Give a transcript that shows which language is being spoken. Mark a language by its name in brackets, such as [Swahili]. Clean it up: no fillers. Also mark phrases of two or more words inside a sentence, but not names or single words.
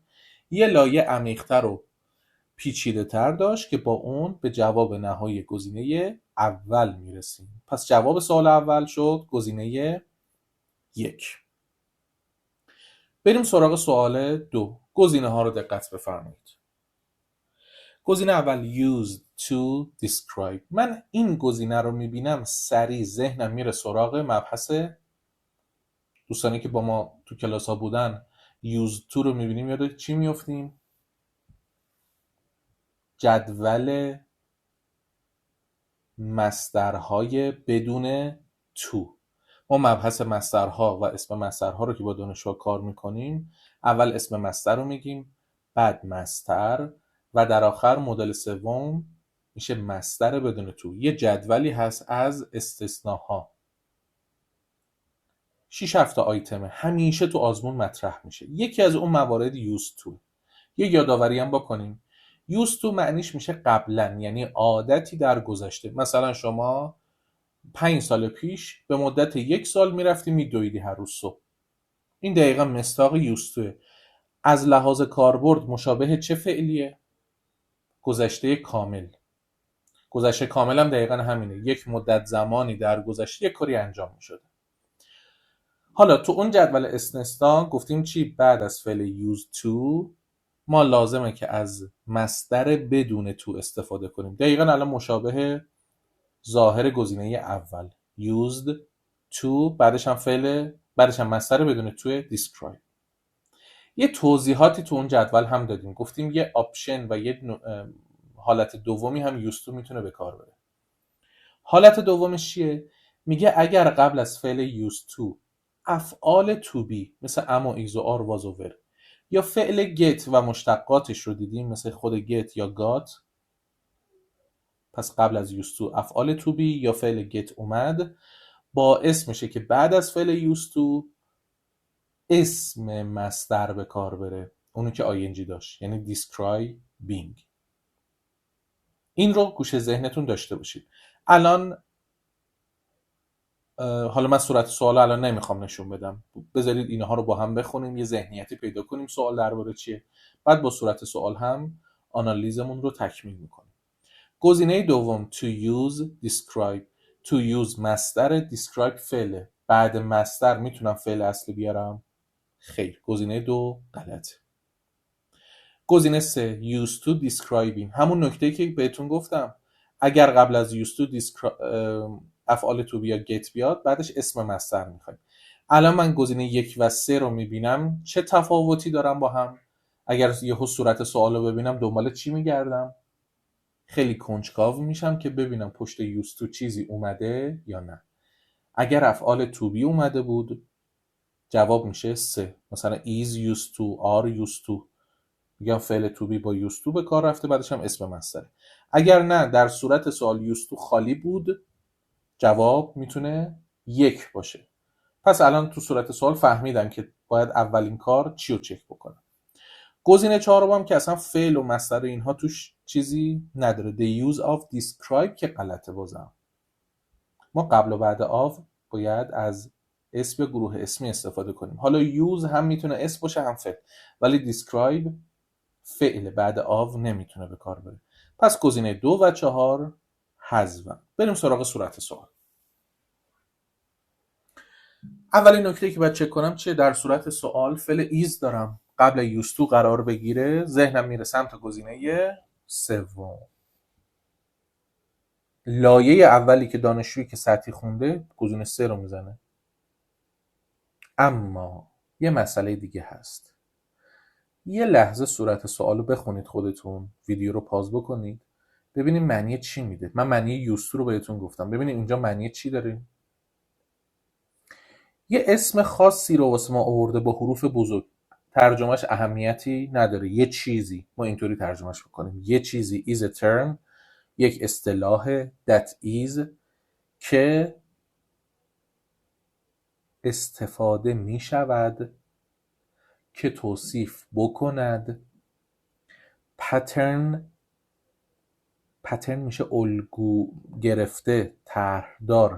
[Persian] یه لایه عمیق‌تر و پیچیده تر داشت که با اون به جواب نهایی گزینه اول میرسیم. پس جواب سوال اول شد گزینه 1. بریم سراغ سوال 2. گزینه ها رو دقت بفرمایید. گزینه اول [English] used to describe. [Persian] من این گزینه رو میبینم سریع ذهنم میره سراغ مبحث، دوستانی که با ما تو کلاس ها بودن [English] used to [Persian] رو میبینیم یاد چی میافتیم؟ جدول مصدرهای بدون to. ما مبحث مصدرها و اسم مصدرها رو که با دانشجوها کار میکنیم اول اسم مصدر رو میگیم، بعد مصدر و در آخر مدل سوم میشه مصدر بدون تو. یه جدولی هست از استثناها، 6-7 تا آیتمه، همیشه تو آزمون مطرح میشه. یکی از اون موارد [English] used to. [Persian] یه یادآوری هم بکنیم، [English] used to [Persian] معنیش میشه قبلا، یعنی عادتی در گذشته. مثلا شما 5 سال پیش به مدت 1 سال میرفتی میدویدی هر روز صبح. این دقیقا مصداق [English] used to. [Persian] از لحاظ کاربرد مشابه چه فعلیه؟ گذشته کامل. گذشته کامل هم دقیقا همینه، یک مدت زمانی در گذشته یک کاری انجام میشده. حالا تو اون جدول استثنا گفتیم چی؟ بعد از فعل [English] used to [Persian] ما لازمه که از مصدر بدون تو استفاده کنیم. دقیقا الان مشابه ظاهر گزینه اول [English] used to، [Persian] بعدش هم مصدر بدون تو describe. یه توضیحاتی تو اون جدول هم دادیم، گفتیم یه آپشن و یه حالت دومی هم [English] used to [Persian] میتونه به کار بره. حالت دومش چیه؟ میگه اگر قبل از فعل [English] used to [Persian] افعال [English] to be [Persian] مثل am و is و [English] are was [Persian] و were یا فعل get و مشتقاتش رو دیدیم مثل خود get یا got، پس قبل از [English] used to [Persian] افعال [English] to be [Persian] یا فعل get اومد، باعث میشه که بعد از فعل [English] used to [Persian] اسم مصدر به کار بره، اونو که ing داشت، یعنی describing. این رو گوشه ذهنتون داشته باشید. الان حالا من صورت سوال الان نمیخوام نشون بدم، بذارید اینها رو با هم بخونیم، یه ذهنیتی پیدا کنیم سوال درباره چیه، بعد با صورت سوال هم آنالیزمون رو تکمیل میکنیم. گزینه دوم [English] to use describe. to use [Persian] مصدر، describe فعله. بعد مصدر میتونم فعل اصلی بیارم؟ خیر، گزینه 2 غلطه. گزینه 3 [English] used to describing، [Persian] همون نکته‌ای که بهتون گفتم اگر قبل از [English] used to [Persian] افعال [English] to be [Persian] یا get بیاد بعدش اسم مصدر میخوایم. الان من گزینه 1 و 3 رو میبینم چه تفاوتی دارم با هم؟ اگر یهو صورت سوال رو ببینم دنبال چی میگردم؟ خیلی کنجکاو میشم که ببینم پشت [English] used to [Persian] چیزی اومده یا نه. اگر افعال [English] to be [Persian] اومده بود جواب میشه 3، مثلا [English] is used to، are used to، [Persian] میگم فعل [English] to be [Persian] با [English] used to [Persian] به کار رفته بعدش هم اسم مصدره. اگر نه در صورت سوال [English] used to [Persian] خالی بود جواب میتونه 1 باشه. پس الان تو صورت سوال فهمیدم که باید اولین کار چی رو چک بکنم. گزینه 4 هم که اصلا فعل و مصدر اینها توش چیزی نداره، [English] the use of describe [Persian] که غلطه. بازم ما قبل و بعد of باید از اسم یا گروه اسمی استفاده کنیم. حالا use هم میتونه اسم باشه هم فعل، ولی describe فعل بعد of نمیتونه به کار بره. پس گزینه 2 و 4 حذفن. بریم سراغ صورت سوال. اولین نکته که باید چک کنم چیه؟ در صورت سوال فعل is دارم قبل [English] used to [Persian] قرار بگیره، ذهنم میره سمت گزینه 3. لایه اولی که دانشجویی که سطحی خونده گزینه 3 رو میزنه. اما یه مسئله دیگه هست. یه لحظه صورت سوال رو بخونید خودتون، ویدیو رو پاز بکنید ببینید معنی چی میده. من معنی [English] used to [Persian] رو بهتون گفتم، ببینید اینجا معنی چی داره. یه اسم خاصی رو واسه ما آورده با حروف بزرگ. ترجمهش اهمیتی نداره. یه چیزی، ما اینطوری ترجمهش بکنیم، یه چیزی [English] is a term، [Persian] یک اصطلاح [English] that is [Persian] که استفاده می شود که توصیف بکند. پترن میشه الگو گرفته، طرحدار.